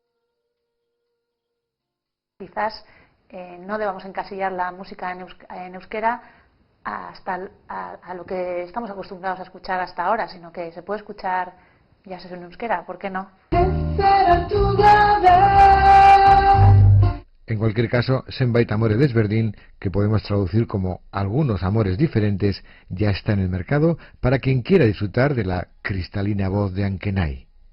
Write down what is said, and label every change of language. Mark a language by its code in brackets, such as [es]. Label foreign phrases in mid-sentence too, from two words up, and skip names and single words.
[es] Quizás no debamos encasillar la música en euskera hasta a lo que estamos acostumbrados a escuchar hasta ahora, sino que se puede escuchar ya sea en euskera, ¿por qué no? En cualquier caso, [eu] Zenbait amore desberdin, [es] que podemos traducir como algunos amores diferentes, ya está en el mercado para quien quiera disfrutar de la cristalina voz de Ankenai.